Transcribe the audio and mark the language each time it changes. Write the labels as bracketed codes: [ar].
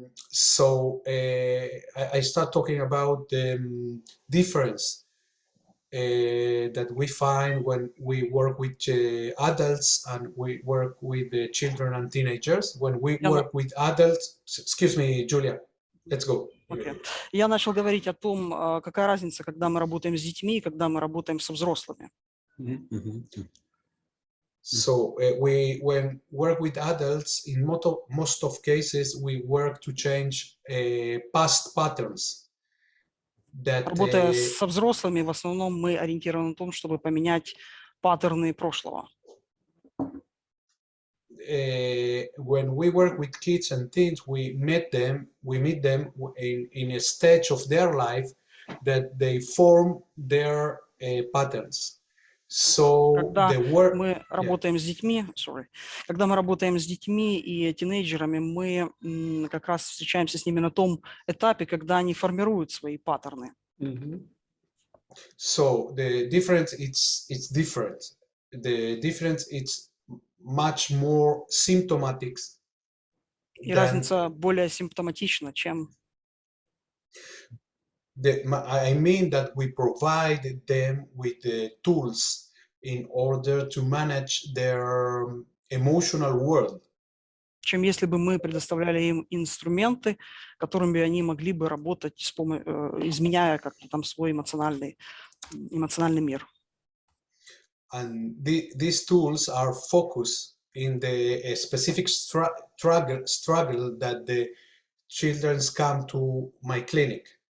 [en] So I start talking about the difference that we find when we work with adults and we work with children and teenagers. When we work with adults, excuse me, Julia, let's go. Okay. [ru] Я начал говорить о том, какая разница, когда мы работаем с детьми и когда мы работаем со взрослыми. [en] So when work with adults, in most of cases, we work to change past patterns. [ru] Работая со взрослыми, в основном мы ориентированы на том, чтобы поменять паттерны прошлого. [en] When we work with kids and teens, we meet them in a stage of their life that they form their patterns. [ru] Когда мы работаем с детьми, когда мы работаем с детьми и тинейджерами, мы как раз встречаемся с ними на том этапе, когда они формируют свои паттерны. [en] So the difference it's different. The difference it's much more symptomatic. [ru] И разница более симптоматична, чем. [en] I mean that we provide them with the tools in order to manage their emotional world. [ru] чем если бы мы предоставляли им инструменты, которыми они могли бы работать, изменяя как-то там свой эмоциональный мир. [en] And these tools are focused in the specific struggle that the children come to my clinic.